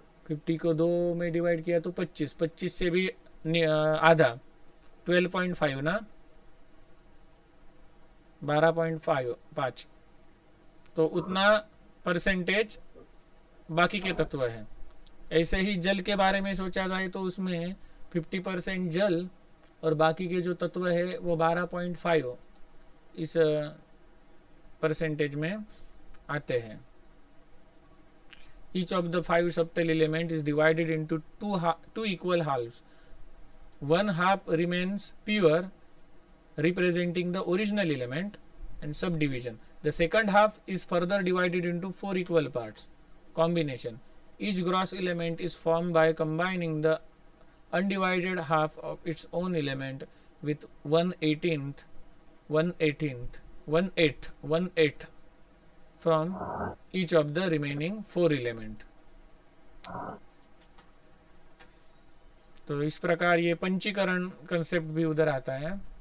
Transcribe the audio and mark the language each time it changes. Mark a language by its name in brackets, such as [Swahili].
[Hindi] 50 को 2 में डिवाइड किया तो 25 से भी आधा 12.5 ना 12.5 तो उतना परसेंटेज बाकी के तत्व है। ऐसे ही जल के बारे में सोचा जाए तो उसमें 50% जल और बाकी के जो तत्व है वो 12.5 इस परसेंटेज में आते हैं। [English] Each of the 5 subtle element is divided into two equal halves. One half remains pure, representing the original element and subdivision. The second half is further divided into 4 equal parts. Combination. Each gross element is formed by combining the undivided half of its own element with 1/8 from each of the remaining 4 element. [Hindi] तो इस प्रकार ये पंचीकरण concept भी उधर आता है।